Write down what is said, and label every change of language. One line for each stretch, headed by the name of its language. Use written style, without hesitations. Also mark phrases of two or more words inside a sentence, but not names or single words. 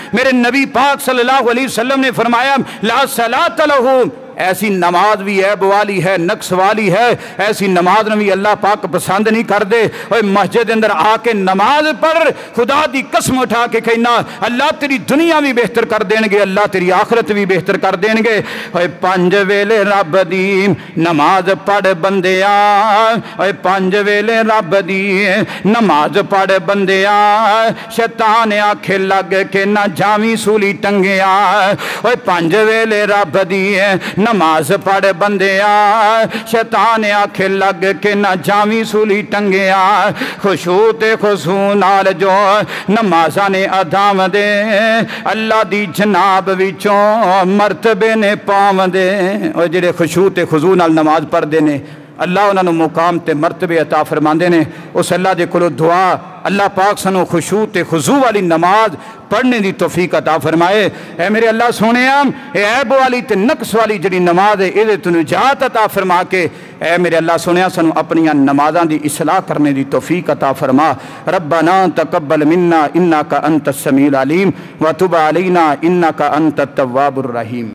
Punjabi: میرے نبی پاک
Arabic: صلی اللہ علیہ وسلم
Punjabi: نے فرمایا
Arabic: لا صلاۃ لہ،
Punjabi: ایسی نماز بھی عیب والی ہے، نقص والی ہے، ایسی نماز بھی اللہ پاک پسند نہیں کر دے۔ اوے مسجد اندر آ کے نماز پڑھ، خدا دی قسم اٹھا کے کہنا اللہ تیری دنیا بھی بہتر کر دین گے، اللہ تیری آخرت بھی بہتر کر دین گے۔ اوے پانچ ویلے رب دی نماز پڑھ بندیا، اوے پانچ ویلے رب دی نماز پڑھ بندیا، شیطان آکھے لگ کے نہ جاویں سولی ٹنگیا۔ اوے پانچ ویلے رب دی نماز پڑھ بندیا، شیطان آکھے لگ کے نہ جاویں سولی ٹنگیا۔ خشوع تے خضوع نال جو نمازاں نے ادا دے، اللہ دی جناب وچوں مرتبے نے پاو دے۔ اور جڑے خشوع تے خضوع نال نماز پڑھ دے نے اللہ انہاں نو مقام تے مرتبے عطا فرماندے نے۔ اس اللہ دے کولو دعا اللہ پاک سنو خشوع تے خضوع والی نماز پڑھنے دی توفیق عطا فرمائے۔ اے میرے اللہ سونیا اے عیب والی تے نقص والی جڑی نماز ہے اے تو نجات عطا فرما کے اے میرے اللہ سونیا سنو اپنی نمازاں دی اصلاح کرنے دی توفیق عطا فرما۔
Arabic: ربنا تقبل منا انک انت السمیع العلیم وتب علینا انک انت التواب الرحیم۔